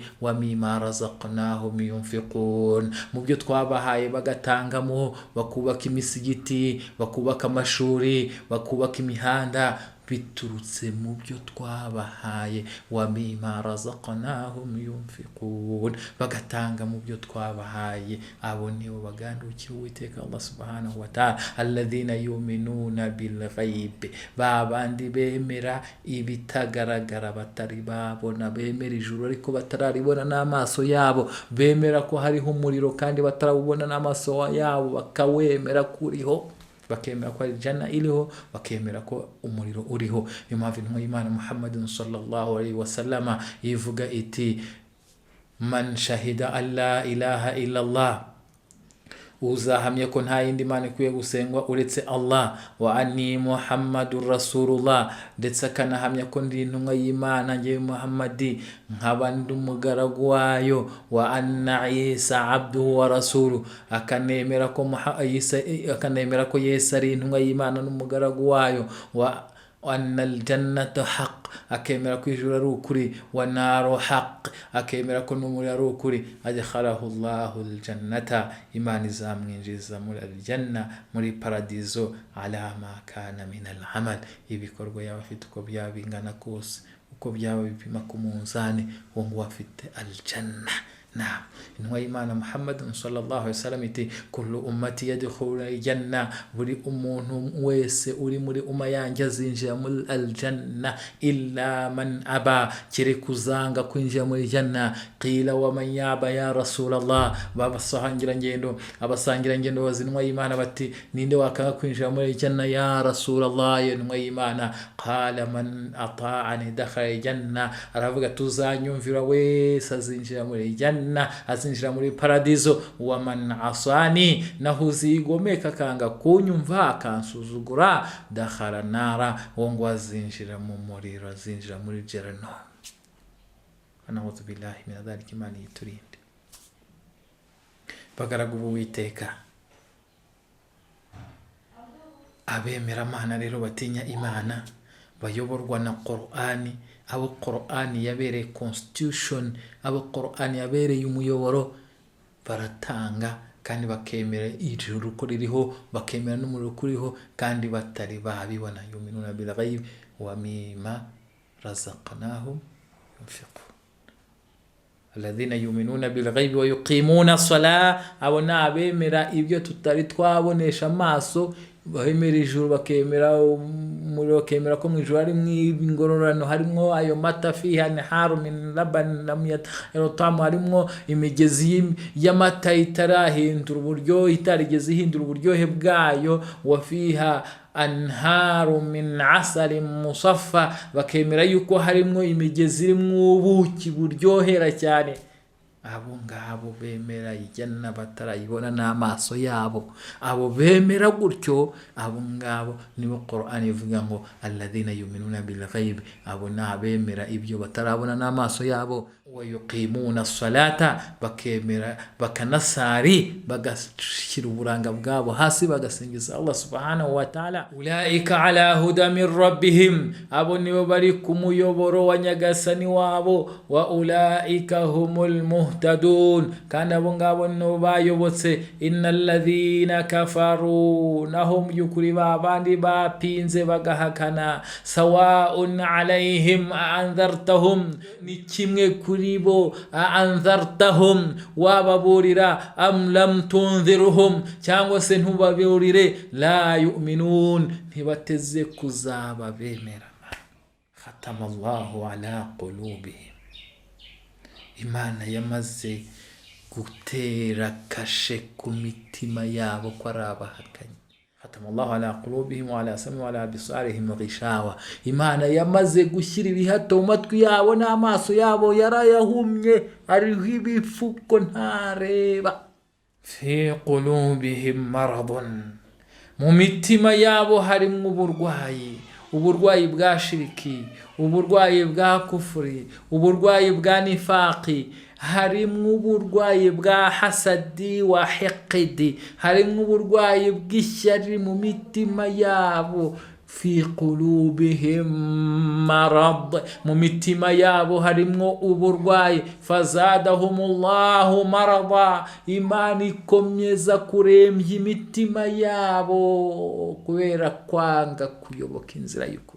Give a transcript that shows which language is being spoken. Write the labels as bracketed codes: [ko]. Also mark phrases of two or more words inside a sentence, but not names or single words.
[ar] ومما رزقناهم ينفقون, [rw] mu byo twabahaye bagatangamo, bakubaka imisigiti, bakubaka amashuri, bakubaka imihanda, biturutse mu byo twabahaye. [ar] ومما رزقناهم ينفقون, [rw] bagatanga mu byo twabahaye. Abo nibo bagandukira Uwiteka [ar] الله سبحانه وتعالى الذين يؤمنون بالغيب, [rw] babandi bemera ibitagaragara, batari babona, bemera ijuru ariko batararibona n'amaso yabo, bemera ko hariho umuriro kandi batarawubona n'amaso yabo, bakawemera kuriho, bakemera ko janna iriho, bakemera ko umuriro uriho. Niyo mpamvu intumwa y'Imana Muhammadun [ar] صلى الله عليه وسلم [rw] ivuga iti, [ar] من شهد أن لا إله إلا الله, [rw] uzahamya ko nta yindi Mana ikwiye gusengwa uretse Allah, [ar] وأني محمد رسول الله, [rw] ndetse akanahamya ko ndi intumwa y'Imana ngewe Muhammadi, nkaba ndi umugaragu wayo, [ar] وأن عيسى عبده ورسوله, [rw] akanemera ko Yesu ari intumwa y'Imana n'umugaragu wayo, [ar] وأن الجنة حق, [rw] akemera ko ijuru ari ukuri, [ar] والنار حق, [rw] akemera ko n'umuriro ari ukuri, [ar] أدخله الله الجنة, [rw] Imana izamwinjiza muri al-janna, muri paradizo, [ar] على ما كان من العمل, [rw] ibikorwa yaba afite uko byaba bingana kose, uko byaba bipima ku munzani, uwo nguwo afite al-janna. [ar] نعم, [rw] intumwa y'Imana [ar] محمد صلى الله عليه وسلم كل أمتي يدخلون الجنة, [rw] buri umuntu wese uri muri umma yanjye azinjira muri al-janna, [ar] إلا من أبى, [rw] kereka uzanga kwinjira muri janna. [ar] قيل ومن يأبى يا رسول الله, [rw] abasangirangendo bazinwa y'Imana bati, ninde wakanga kwinjira muri janna [ar] يا رسول الله, [rw] ya intumwa y'Imana? [ar] قال من أطاعني دخل الجنة, [rw] aravuga tuzanyumvira wese azinjira muri janna. janna, azinjira muri paradizo. [ar] ومن عصاني, [rw] naho uzigomeka akanga kunyumva akansuzugura, [ar] دخل النار, [rw] uwo ngo azinjira mu muriro, azinjira muri jahannam. [ar] أعوذ بالله من ذلك, [rw] Imana yiturinde. Bagaragu b'Uwiteka, abemera Imana rero batinya Imana, bayoborwa na Qur'ani, abo Qur'ani yabereye constitution, abo Qur'ani yabereye umuyoboro, baratanga kandi bakemera ijuru ko ririho, bakemera n'umuriro kuriho, kandi batari babibona. [ar] يؤمنون بالغيب ومما رزقناهم ينفقون. الذين يؤمنون بالغيب ويقيمون الصلاة, [rw] abo nabemera ibyo tutari twabonesha amaso, bahemera ijuru, bakemera umuriro, bakemera ko mu ijuru harimo ingororano, harimo ayo mata [ar] فيها أنهار من لبن لم يطعم, [rw] harimo imigezi y'amata itarahindura uburyohe, itarigeze ihindura uburyohe bwayo. [ar] وفيها أنهار من عسل مصفى, [rw] bakemera yuko harimo imigezi irimo ubuki buryohera cyane. Abo ngabo bemera ijana batarayibona n'amaso yabo, abo bemera gutyo, abo ngabo nibo Qur'an ivuga ngo [ar] الذين يؤمنون بالغيب, [rw] abo nabemera ibyo batarabona n'amaso yabo. [ar] ويقيمون الصلاة, [rw] bakemera bakanasari, bagashyira uburanga bwabo hasi, bagasingiza Allah [ar] سبحانه وتعالى. أولئك على هدى من ربهم, [rw] abo nibo bari ku muyoboro wa nyagasani wabo. [ar] وأولئك هم المهتدون, [rw] kandi abo ngabo no bayobotse. [ar] إن الذين كفروا, [rw] nahum yukuri babandi bapinze bagahakana, [ar] سواء عليهم أأنذرتهم, [rw] ni kimwe kuri bo, anzartahum, wababurira, [ar] أم لم تنذرهم, [rw] cyangwa se ntubaburire, [ar] لا يؤمنون, [rw] ntibateze kuzaba bemera. [ar] ختم الله على قلوبهم, [rw] Imana yamaze gutera kashe ku mitima yabo ko ari abahakanyi. [ar] ختم الله على قلوبهم وعلى سمعهم وعلى أبصارهم غشاوة, [rw] Imana yamaze gushyira ibihato mu matwi yabo n'amaso yabo yarayahumye, ariho ibifuko ntareba. [ar] في قلوبهم مرض, [rw] mu mitima yabo harimo uburwayi, uburwayi bwa shiriki, uburwayi bwa kufuri, uburwayi bwa nifaqi, harimo uburwayi bwa [ar] حسد وحقد, [rw] harimo uburwayi bw'ishyari mu mitima yabo. [ar] في قلوبهم مرض, [rw] mu mitima yabo harimo uburwayi. [ar] فزادهم الله مرضا, [rw] Imana ikomeza kurembya imitima yabo kubera kwanga kuyoboka inzira y'ukuri.